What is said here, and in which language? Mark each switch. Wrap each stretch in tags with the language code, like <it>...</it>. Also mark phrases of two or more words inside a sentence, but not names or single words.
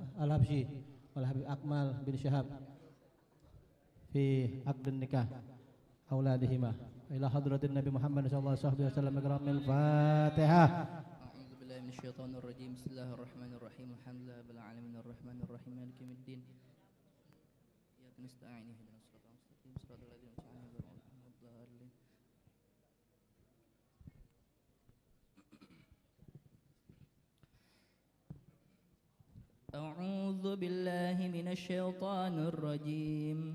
<ar>Al-Habsyi والحبيب أكمل بن شهاب في عقد نكاح أولادهما إلى حضرة النبي محمد صلى الله عليه وسلم أكرم الفاتحة. أعوذ بالله من الشيطان الرجيم. بسم الله الرحمن الرحيم. الحمد لله رب العالمين الرحمن الرحيم مالك يوم الدين. إياك نستعين اهدنا الصراط المستقيم صراط الذين أنعمت عليهم غير المغضوب عليهم. أعوذ بالله من الشيطان الرجيم.</ar>